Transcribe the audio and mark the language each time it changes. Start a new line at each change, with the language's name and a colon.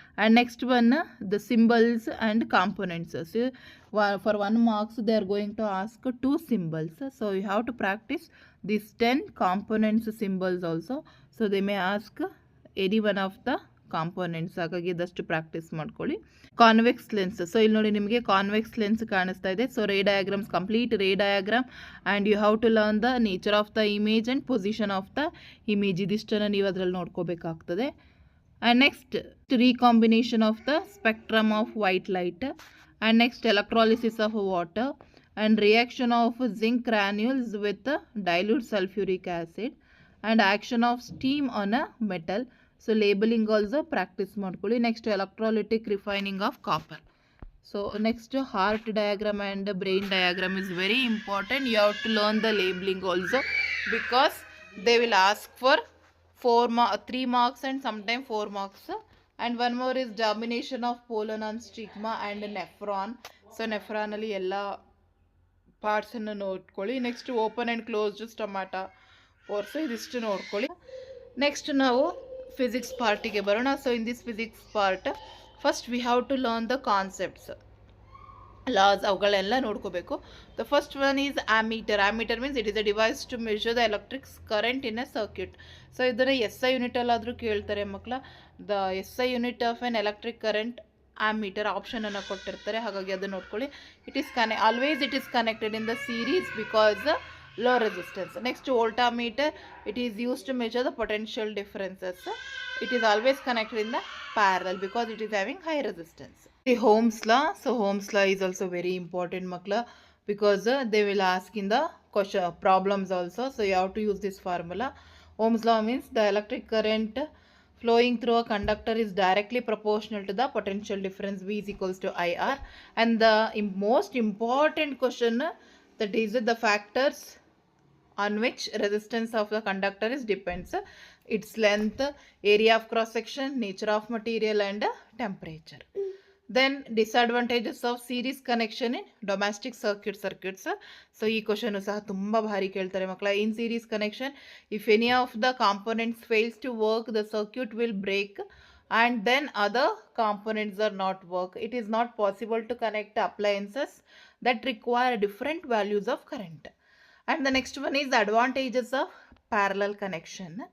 English: And next one the symbols and components. So for 1 marks they are going to ask 2 symbols. So you have to practice these 10 components symbols also. So they may ask any one of the components,
Kannada: ಹಾಗಾಗಿ ಇದಷ್ಟು practice ಮಾಡ್ಕೊಳ್ಳಿ.
English: Convex lens. So
Kannada: ಇಲ್ಲಿ ನೋಡಿ ನಿಮಗೆ convex lens ಕಾಣಿಸ್ತಾ ಇದೆ.
English: So ray diagrams, complete ray diagram and you have to learn the nature of the image and position of the image.
Kannada: ಇದಿಷ್ಟನ್ನು ನೀವು ಅದರಲ್ಲಿ ನೋಡ್ಕೋಬೇಕಾಗ್ತದೆ.
English: And next recombination of the spectrum of white light, and next electrolysis of water and reaction of zinc granules with dilute sulphuric acid and action of steam on a metal. So labeling also practice
Kannada: ಮಾಡ್ಕೊಳ್ಳಿ.
English: Next electrolytic refining of copper. So next heart diagram and brain diagram is very important. You have to learn the labeling also because they will ask for 3 marks and sometimes 4 marks. And one more is domination of pollen on stigma and nephron.
Kannada: So nephron ಅಲ್ಲಿ ಎಲ್ಲ parts ಅನ್ನು ನೋಡ್ಕೊಳ್ಳಿ.
English: next open and closed stomata pores
Kannada: ಇದಿಷ್ಟು ನೋಡ್ಕೊಳ್ಳಿ.
English: next
Kannada: ನಾವು physics ಪಾರ್ಟಿಗೆ ಬರೋಣ.
English: so in this physics part first we have to learn the concepts, laws,
Kannada: ಅವುಗಳೆಲ್ಲ ನೋಡ್ಕೋಬೇಕು.
English: The first one is ammeter. Ammeter means it is a device to measure the electrics current in a circuit.
Kannada: So ಇದನ್ನು SI ಯೂನಿಟಲ್ಲಾದರೂ ಕೇಳ್ತಾರೆ ಮಕ್ಕಳ.
English: the SI unit of an electric current ammeter
Kannada: ಆಪ್ಷನನ್ನು ಕೊಟ್ಟಿರ್ತಾರೆ, ಹಾಗಾಗಿ ಅದನ್ನು ನೋಡ್ಕೊಳ್ಳಿ.
English: It is always it is connected in the series because low resistance. Next voltmeter, it is used to measure the potential differences. It is always connected in the parallel because it is having high resistance. The Ohm's law. So Ohm's law is also very important
Kannada: makla
English: because they will ask in the question problems also. So you have to use this formula. Ohm's law means the electric current flowing through a conductor is directly proportional to the potential difference V is equals to IR. And the most important question, that is the factors on which resistance of the conductor is depends: its length, area of cross section, nature of material and temperature. Then disadvantages of series connection in domestic circuits.
Kannada: So ee question ಸಹ ತುಂಬಾ ಭಾರಿ ಕೇಳ್ತಾರೆ ಮಕ್ಕಳ.
English: In series connection, if any of the components fails to work, the circuit will break and then other components are not work. It is not possible to connect appliances that require different values of current. And the next one is the advantages of parallel connection.